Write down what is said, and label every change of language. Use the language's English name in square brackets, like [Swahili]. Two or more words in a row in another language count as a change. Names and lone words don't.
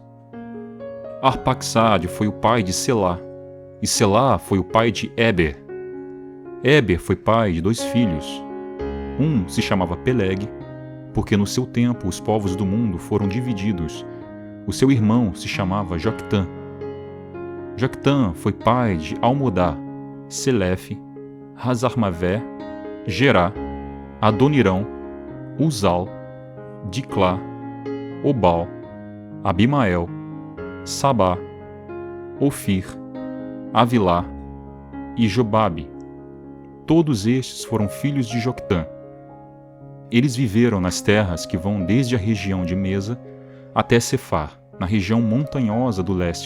[Portuguese] Arpaxade foi o pai de Selá, e Selá foi o pai de Eber. Eber foi pai de 2 filhos. Um se chamava Peleg, porque no seu tempo os povos do mundo foram divididos. O seu irmão se chamava Joctã. Joctã foi pai de Almodá, Selefe, Hazarmavé, Gerá, Adonirão, Uzal, Diclá, Obal, Abimael, Sabá, Ofir, Avilá e Jobabe. Todos estes foram filhos de Joctã. Eles viveram nas terras que vão desde a região de Mesa até Cefar, na região montanhosa do leste.